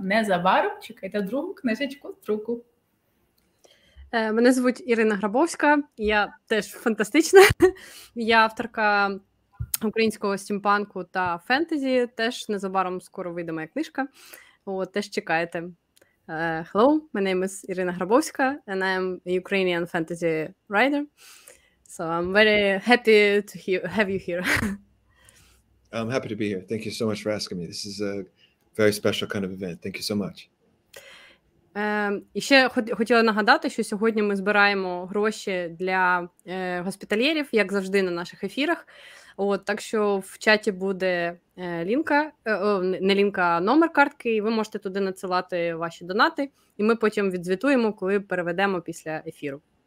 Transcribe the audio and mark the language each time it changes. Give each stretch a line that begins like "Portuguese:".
Ukrainian: Незабаром чекайте другу книжечку з друку. Мене звуть Ірина Грабовська, я теж фантастична. Я авторка українського стімпанку та фентезі, теж незабаром скоро вийде моя книжка. Теж чекайте.
English: Hello, my name is Ірина Грабовська, and I'm a Ukrainian fantasy writer. So I'm very happy to have you here. I'm happy to be here. Thank you so much for asking me. This is a very special kind of event. Thank you so much.
Ukrainian: І ще хотіла нагадати, що сьогодні ми збираємо гроші для госпітальєрів, як завжди на наших ефірах. Так що в чаті буде лінка, не лінка, а номер картки, і ви можете туди надсилати ваші донати, і ми потім відзвітуємо, коли переведемо після ефіру.